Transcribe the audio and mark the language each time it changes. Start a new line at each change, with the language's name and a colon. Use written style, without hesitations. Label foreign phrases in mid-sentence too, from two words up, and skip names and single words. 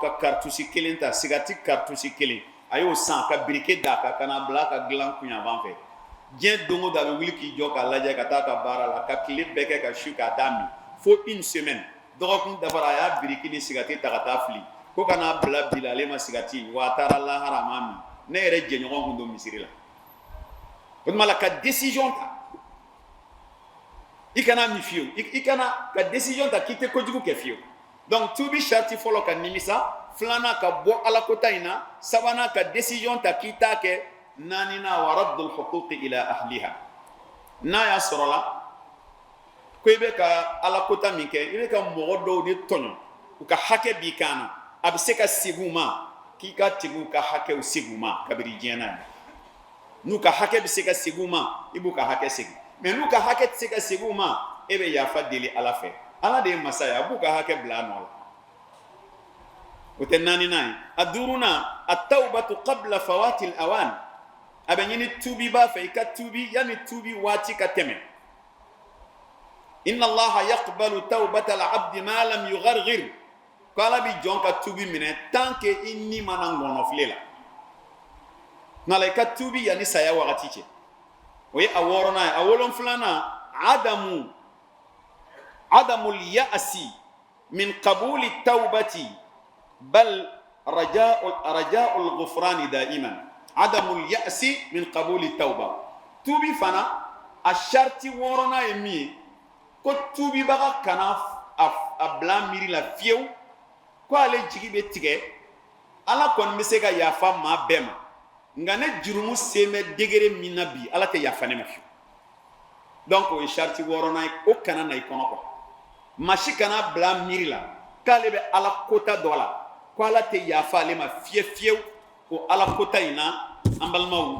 Bambara: ka karitusi kelen ta sigati karitusi kelen a y'o san ka birike d'a kan ka n'a bila a ka dilan kunyanfan fɛ diɲɛ don o don a bɛ wuli k'i jɔ k'a lajɛ ka taa ka baara la ka tile bɛɛ kɛ ka su k'a t'a min fo
French: une semaine
Bambara: dɔgɔkun dafara a y'a biriki ni sigati ta ka taa fili ko ka n'a bila bi la ale ma sigati wa a taara lahara a m'a min ne yɛrɛ jɛɲɔgɔn kun don misiri la o tuma la ka décision ta i kana min fiyewu i kana ka décision ta k'i tɛ kojugu kɛ fiyewu donc tuubi sarti fɔlɔ ka nimisa filanan ka bɔ alakota in na sabanan ka décision ta k'i t'a kɛ naaninan
Arabic: وردّ الحقوق إلى أهلها
Bambara: n'a y'a sɔrɔ la ko i bɛ ka alakota min kɛ i bɛ ka mɔgɔ dɔw de tɔɲɔ u ka hakɛ b'i kan na a bɛ se ka segin u ma k'i ka tigiw ka hakɛw segin u ma kabiri diɲɛ na n'u ka hakɛ bɛ se ka segin u ma i b'u ka hakɛ segin mais n'u ka hakɛ tɛ se ka segin u ma e bɛ yafa deli ala fɛ ala de ye masa ye a b'u ka hakɛ bila a nɔ la o tɛ naaninan ye a duurunan
Arabic: التوبة قبل فوات الأوان
Bambara: a bɛ ɲini tuubi b'a fɛ i ka tuubi yanni tuubi waati ka tɛmɛ
Arabic: إن الله يقبل توبة العبد ما لم يغرغر
Bambara: ko ala bi jɔn ka tuubi minɛ
French: tant que
Bambara: i ni mana ŋɔnɔfile la nka la i ka tuubi yanni saya wagati cɛ o ye a wɔɔrɔnan ye a wolonfilanan
Arabic: عدم اليأس من قبول التوبة بل رجاء الغفران دائما عدم اليأس من قبول التوبة
Bambara: tuubi fana a sharti wɔɔrɔnan ye min ye ko tuubibaga kana a bila miiri la fiyewu ko ale jigi bɛ tigɛ ala kɔni bɛ se ka yafa maa bɛɛ ma nka ne jurumu sen bɛ degere min na bi ala tɛ yafa ne ma fiyewu donc o ye sharti wɔɔrɔnan ye o kana na i kɔnɔ quoi maa si kana bila miiri la k'ale bɛ ala kota dɔ la ko ala tɛ yafa ale ma fiye fiyewu o ala kota in na an balimaw